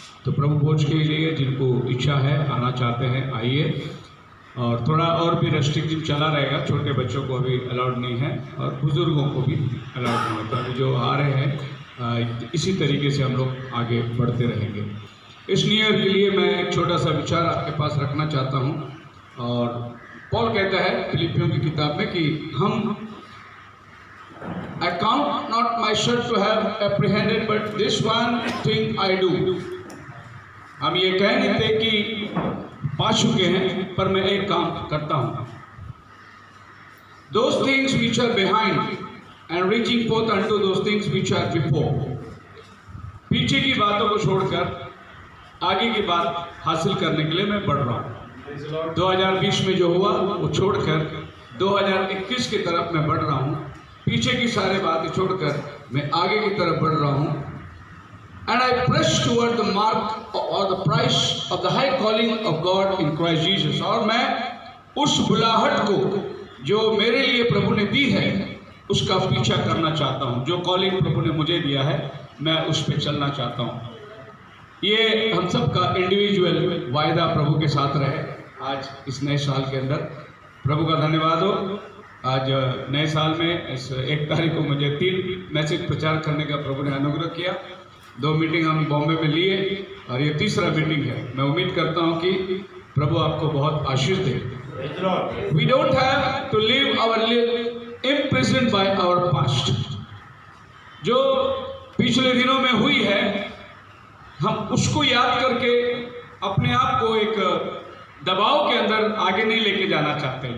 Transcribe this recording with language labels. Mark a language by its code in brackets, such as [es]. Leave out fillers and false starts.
[hi] तो प्रभु भोज के लिए जिनको इच्छा है आना चाहते हैं आइए। और थोड़ा और भी रेस्ट्रिक्टिव चला रहेगा, छोटे बच्चों को अभी अलाउड नहीं है और बुज़ुर्गों को भी अलाउड नहीं है। तो अभी जो आ रहे हैं इसी तरीके से हम लोग आगे बढ़ते रहेंगे। इस न्यू ईयर के लिए मैं एक छोटा सा विचार आपके पास रखना चाहता हूँ। और पॉल कहता है फिलिपियों की किताब में कि हम [en] I count not myself to have apprehended, but this one thing I do। [hi] हम ये कह नहीं थे कि पा चुके हैं, पर मैं एक काम करता हूँ। [en] Those things which are behind and reaching forth unto those things which are before। [hi] पीछे की बातों को छोड़कर आगे की बात हासिल करने के लिए मैं बढ़ रहा हूँ। 2020 में जो हुआ वो छोड़कर 2021 की तरफ मैं बढ़ रहा हूँ। पीछे की सारी बातें छोड़कर मैं आगे की तरफ बढ़ रहा हूँ। [en] And I press toward the mark or the price of the high calling of God in Christ Jesus। [hi] और मैं उस बुलाहट को जो मेरे लिए प्रभु ने दी है उसका पीछा करना चाहता हूँ। जो कॉलिंग प्रभु ने मुझे दिया है मैं उस पर चलना चाहता हूँ। ये हम सब का इंडिविजुअल वायदा प्रभु के साथ रहे आज इस नए साल के अंदर। प्रभु का धन्यवाद हो। आज नए साल में इस 1 तारीख को मुझे 3 मैसेज प्रचार करने का प्रभु ने अनुग्रह किया। 2 मीटिंग हम बॉम्बे में लिए और ये तीसरा मीटिंग है। मैं उम्मीद करता हूँ कि प्रभु आपको बहुत आशीष दे। [en] We don't have to live our life imprisoned by our past। [hi] जो पिछले दिनों में हुई है हम उसको याद करके अपने आप को एक दबाव के अंदर आगे नहीं लेके जाना चाहते।